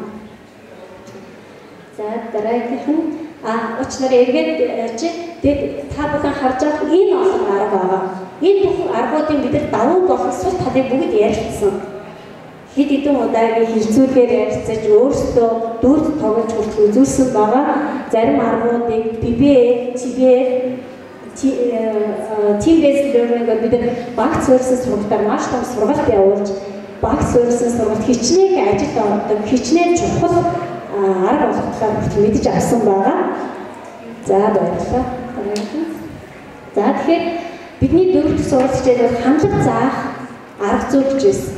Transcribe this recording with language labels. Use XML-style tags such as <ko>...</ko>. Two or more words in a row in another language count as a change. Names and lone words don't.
<mn>За дараагийнх нь учнаар эргээд ярьж та бүхэн харж байгаа энэ олон арга байгаа. Энэ бүх аргуудын бид давуу болох сул талыг бүгд ярилцсан. Хэд хэдэн удаагийн хилцүүлгээр ярилцаж өөрсдөө дүрд тоглож хүртэл үзүүлсэн байгаа. Зарим аргуудыг PBA,</mn> <en>team-based learning</en> <mn>гэдэг бид багц суурьсан сургалтаар маш том сургалт явуулж, багц суурьсан сургалт хичнээн ажилд ордог, хичнээн чухал арга болгохоор хүртэл мэдж авсан байгаа. За баярлалаа. За тэгэхээр бидний дөрөвт сургалт хичээл хандлага заах арга зүй хичээлсэн.</mn>